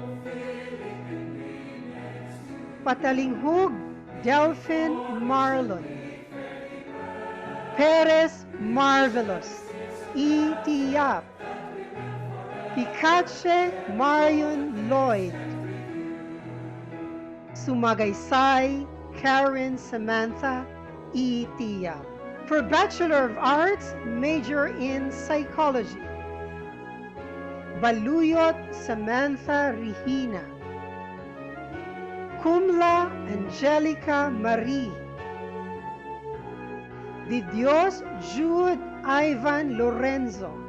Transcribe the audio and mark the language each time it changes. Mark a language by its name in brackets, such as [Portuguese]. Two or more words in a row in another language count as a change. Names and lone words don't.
[English] Patalinghug Delphin Marlon. Perez Marvelous E.T.A. Picache Marion Lloyd. Sumagaysay Karen Samantha E.T.A. For Bachelor of Arts, major in Psychology. Baluyot Samantha Regina. Kumla Angelica Marie. De Dios Jude Ivan Lorenzo.